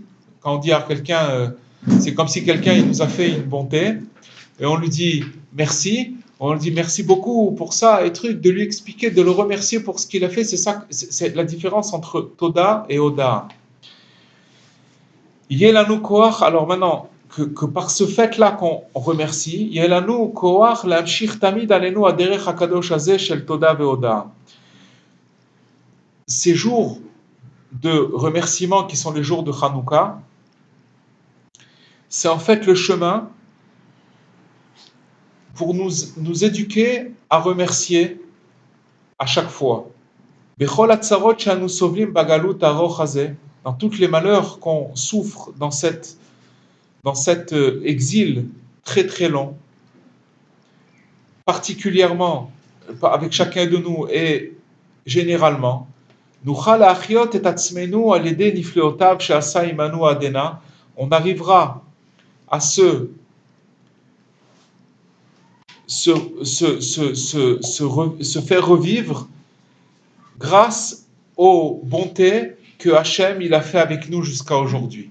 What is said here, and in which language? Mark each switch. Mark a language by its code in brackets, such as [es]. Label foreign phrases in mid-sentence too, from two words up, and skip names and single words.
[fr] Quand on dit à quelqu'un, c'est comme si quelqu'un il nous a fait une bonté, et on lui dit merci, on lui dit merci beaucoup pour ça, et truc, de lui expliquer, de le remercier pour ce qu'il a fait, c'est ça, c'est la différence entre Toda et Oda. [he] יש לנו כח, [fr] alors maintenant, que par ce fait-là qu'on remercie, [he] יש לנו כח להמשיך תמיד עלינו הדרך הקדוש הזה של תודה והודאה. [fr] Ces jours de remerciement qui sont les jours de Hanouka, c'est en fait le chemin pour nous éduquer à remercier à chaque fois. [he] בכל הצרות שאנו סובלים בגלות ארוך הזה, [fr] dans tous les malheurs qu'on souffre dans cet exil très très long, particulièrement avec chacun de nous et généralement, on arrivera à se faire revivre grâce aux bontés que Hachem il a fait avec nous jusqu'à aujourd'hui.